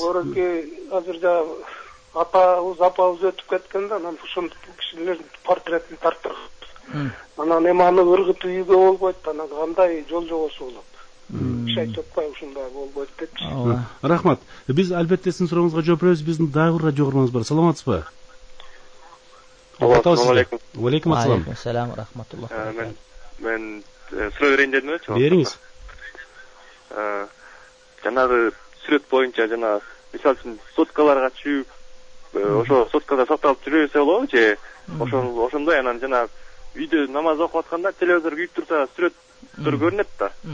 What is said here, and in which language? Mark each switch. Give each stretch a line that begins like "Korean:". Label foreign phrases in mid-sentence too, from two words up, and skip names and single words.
Kyrgyz: Азыр да апабыз өтүп кеткен да, анан ошол кишилердин портретин тарттырып. Анан эми аны ыргытып үйгө болбойт, анан кандай жол жобосу болот? Киши айтып атпайбы ушундай болбойт депчи. Рахмат. Биз албетте сиздин сурооңузга жооп беребиз. Биздин дагы радио каарманыбыз бар. Саламатсызбы?
Arabic: السلام عليكم. وعليكم السلام. السلام رحمة الله.
Kyrgyz: Men суроо берейин дедим да. Бериңиз. Жанагы сүрөт боюнча жана мисалы үчүн соткаларга чүйүп, ошо соткада сакталып жүрөсө болобу же ошондой анан жана үйдө намаз окуп атканда телевизор күйүп турса сүрөттөр көрүнөт да.